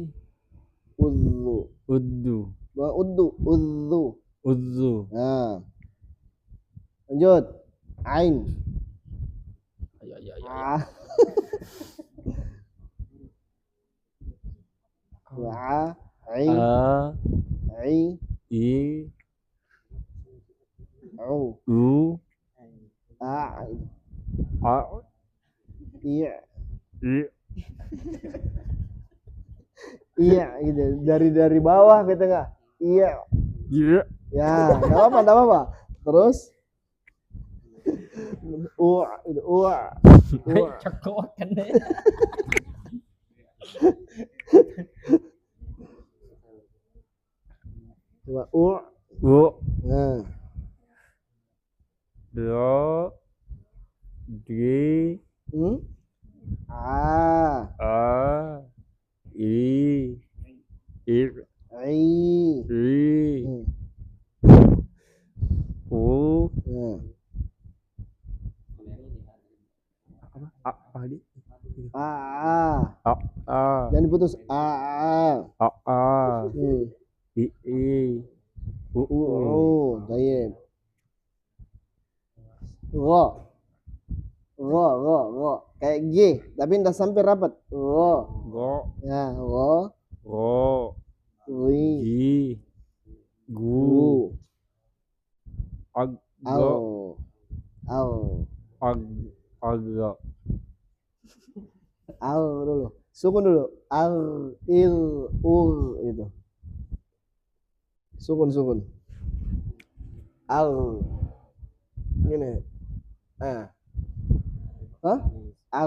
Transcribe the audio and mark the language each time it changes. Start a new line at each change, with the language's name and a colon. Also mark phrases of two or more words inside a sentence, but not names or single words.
Indonesian: Uzzu. uddu, Uzzu. udzu, Nah. Lanjut. Ain. Ah. Wa. Ai. a, Ai. i, Au. u, A. a, Iya. i, Iya gitu. Dari bawah gitu enggak? Iya. i, Ya, enggak apa-apa. Terus itu Cakok kan deh. coba u, nah do, D, Hmm? A, A, I, I, I. I, Hmm. U, Nah. A, di, A. A, A, Jangan diputus. A. A, Hmm. I, U, Baik. Ro. Ro. Kayak G, tapi ndak sampai rapat. Ro. Go, Ya, ro. Go, Ri. Gi, Gu, Gu. Ag, Go, Au. Au. Ag, Aga, Al dulu. Sukun dulu. Al, il, ul itu. Sukun. Al. Gini. Hah? Al.